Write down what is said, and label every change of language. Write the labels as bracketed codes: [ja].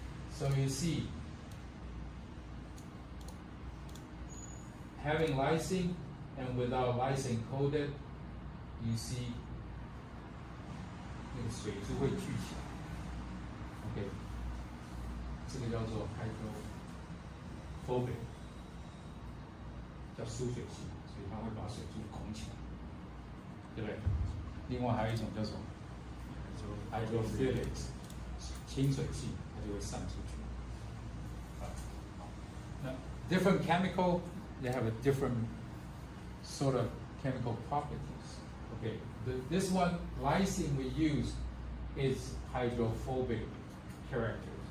[en] So you see, having lysine and without lysine coated, you see [zh] 那个水是会聚起来。 OK， 这个叫做 hydrophobic， 叫疏水性，所以它会把水柱拱起来，对不对？另外还有一种叫什么 hydrophilic， 亲水性，它就会散出去。 [en] Now, different chemical, they have a different sort of chemical properties. Okay, this one, lysine we use is hydrophobic characters.